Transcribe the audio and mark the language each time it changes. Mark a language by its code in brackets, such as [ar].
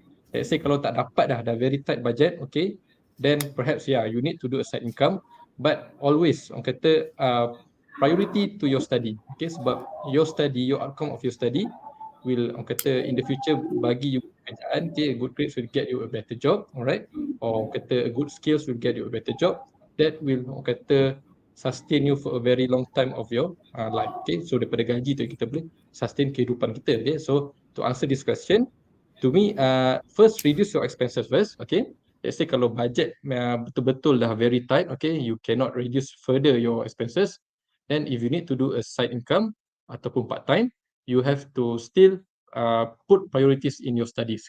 [en] Okay, let's say [ms] kalau tak dapat dah [en] very tight budget, okay, then perhaps yeah you need to do a side income, but always orang kata priority to your study. Okay, sebab your study, your outcome of your study will orang kata in the future bagi you pekerjaan. Okay, a good grades will get you a better job, alright, or orang kata a good skills will get you a better job that will orang kata sustain you for a very long time of your life. [ms] Okay, so daripada gaji tu kita boleh sustain kehidupan kita. [en] Okay, so to answer this question, to me, first reduce your expenses first. Okay, let's say kalau budget [ms] betul-betul dah [en] very tight, okay, you cannot reduce further your expenses. Then if you need to do a side income ataupun part time, you have to still put priorities in your studies.